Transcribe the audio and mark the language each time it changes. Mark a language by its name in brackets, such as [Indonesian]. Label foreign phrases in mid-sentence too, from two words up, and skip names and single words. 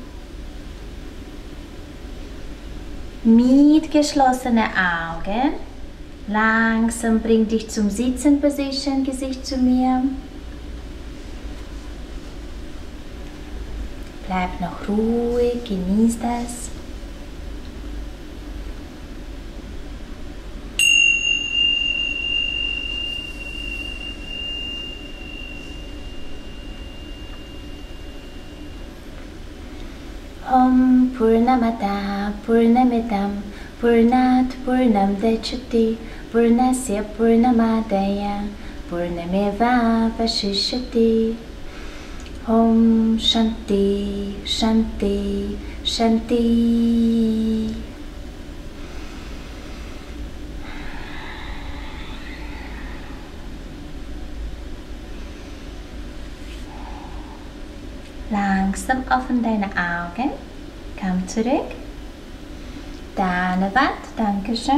[German] Mit geschlossenen Augen. Langsam bring dich zum Sitzen Position, Gesicht zu mir. Bleib noch ruhig, genieß das. [Sanskrit] ॐ पूर्णमत पूर्णमिदं पूर्णात् पूर्णं दच्यति पूर्णस्य पूर्णमदाय पूर्णमेव वशिष्यति. ॐ शान्ति शान्ति शान्ति. [German] Langsam öffne deine Augen. Komm zurück. Deine Wand. Dankeschön.